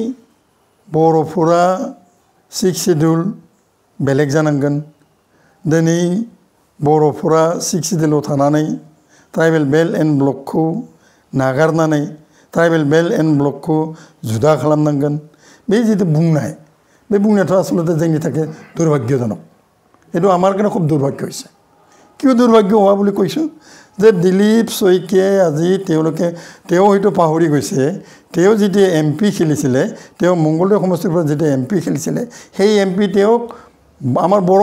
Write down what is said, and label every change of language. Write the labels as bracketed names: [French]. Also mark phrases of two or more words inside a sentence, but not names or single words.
[Bodo] बर'फोरा 6 शेड्युल बेलेग जानांगोन दिनै बर'फोरा 6 शेड्युलाव थानानै [English] tribal belt and block-khou [Bodo] नागारनानै [English] tribal belt and block-khou [Bodo] जुदा खालामनांगोन बे जितु बुंनाय बे बुंनायाथ' आसलते जोंनि थाखाय दुर्भाग्यजनक [Assamese] এইটো আমাৰ কাৰণে খুব দুৰ্ভাগ্য হৈছে কিয় দুৰ্ভাগ্য হোৱা বুলি কৈছোঁ যে দিলীপ শইকীয়াই আজি তেওঁ হয়তো পাহৰি গৈছে তেওঁ যেতিয়া এমপি খেলিছিলে তেওঁ মংগলদৈ সমষ্টিৰ পৰা যেতিয়া এমপি খেলিছিলে সেই এমপি তেওঁক আমাৰ বড়ো